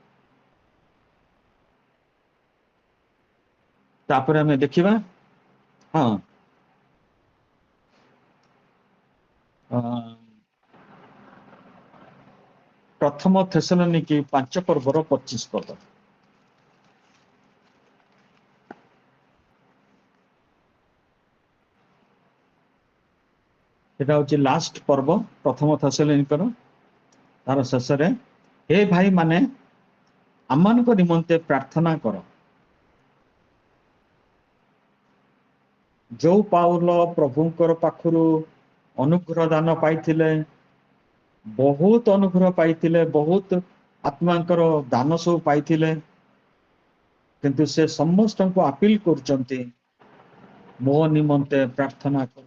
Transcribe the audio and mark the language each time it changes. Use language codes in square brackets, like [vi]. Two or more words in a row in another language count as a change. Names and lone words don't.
[or] ତାପରେ ଆମେ ଦେଖିବା ପ୍ରଥମ ଥେସଲୋନିକି 5 ପର୍ବର 25 ପଦ। [bn] এটা হচ্ছে লাস্ট পর্ব প্রথম থেসলোনিকର [or] ତାର ଶେଷରେ ହେ ଭାଇ ମାନେ ଆମମାନଙ୍କ ନିମନ୍ତେ ପ୍ରାର୍ଥନା କର। ଯୋଉ ପାଉଲ ପ୍ରଭୁଙ୍କର ପାଖରୁ ଅନୁଗ୍ରହ ଦାନ ପାଇଥିଲେ, ବହୁତ ଅନୁଗ୍ରହ ପାଇଥିଲେ, ବହୁତ ଆତ୍ମାଙ୍କର ଦାନ ସବୁ ପାଇଥିଲେ, କିନ୍ତୁ ସେ ସମସ୍ତଙ୍କୁ ଆପିଲ କରୁଛନ୍ତି ମୋ ନିମନ୍ତେ ପ୍ରାର୍ଥନା କର।